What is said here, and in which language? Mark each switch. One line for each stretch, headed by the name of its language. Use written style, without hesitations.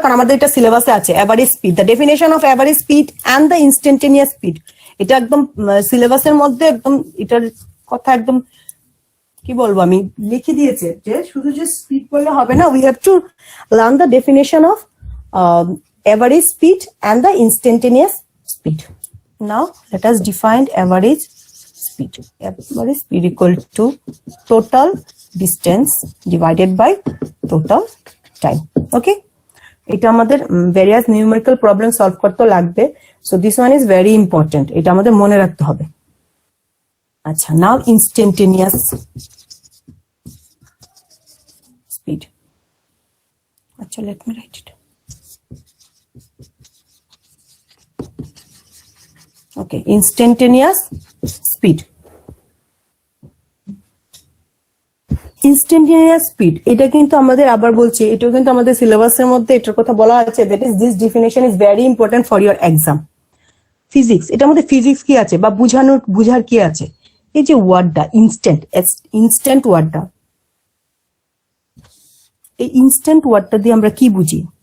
Bangla: কারণ আমাদের এটা সিলেবাসে আছে, average speed, the definition of average speed and the instantaneous speed. এটা একদম সিলেবাসের মধ্যে একদম এটার কথা একদম কি বলবো আমি লিখে দিয়েছে যে শুধু যে স্পিড বললে হবে না,
English: We have to learn the definition of average speed and the instantaneous speed. Now let us define average speed. Average speed equal to total distance divided by total time.
Bangla: Okay, এটা আমাদের various numerical problem solve করতে লাগবে,
English: so this one is very important,
Bangla: এটা আমাদের মনে রাখতে হবে। আচ্ছা,
English: now instantaneous speed. আচ্ছা, let me write it. Okay, instantaneous speed.
Bangla: Instantaneous speed, এটা কিন্তু আমাদের আবার বলছি, এটাও কিন্তু আমাদের সিলেবাসের মধ্যে এটার কথা বলা আছে,
English: that is this definition is very important for your exam.
Bangla: Physics, এটা আমাদের ফিজিক্স কি আছে বা বুঝার কি আছে? এই যে ওয়ার্ডটা ইনস্ট্যান্ট ওয়ার্ডটা, এই ইনস্ট্যান্ট ওয়ার্ডটা দিয়ে আমরা কি বুঝি?